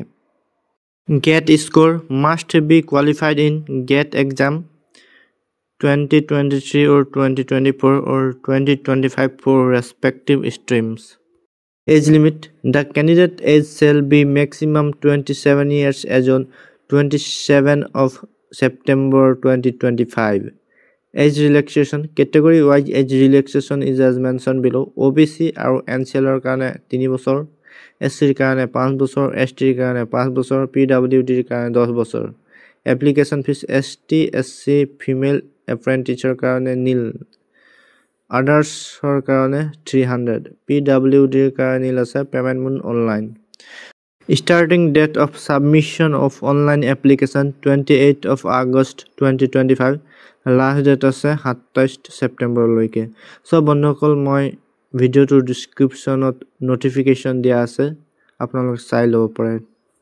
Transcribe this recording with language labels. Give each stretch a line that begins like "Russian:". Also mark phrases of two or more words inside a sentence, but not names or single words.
English: GATE score must be qualified in GATE exam 2023 or 2024 or 2025 for respective streams. Age limit, the candidate age shall be maximum 27 years as on 27 of September 2025. Age relaxation, category wise age relaxation is as mentioned below.
Assamese: OBC আৰু NCL কাৰণে 3 বছৰ, SC কাৰণে 5 বছৰ, ST কাৰণে 5 বছৰ, PWD কাৰণে 10 বছৰ.
English: Application fees ST, SC, female apprentice কাৰণে nil.
Assamese: Others কাৰণে 300. PWD কাৰণে nil আছে.
English: Payment mode online. Starting date of submission of online application 28th of August 2025. Last date
Assamese: আছে 27 September লৈকে. So বন্ধুসকল মই ভিডিওটোৰ ডেসক্ৰিপচনত নোটিফিকেশন দিয়া আছে আপোনালোকে চাই ল'ব পাৰে.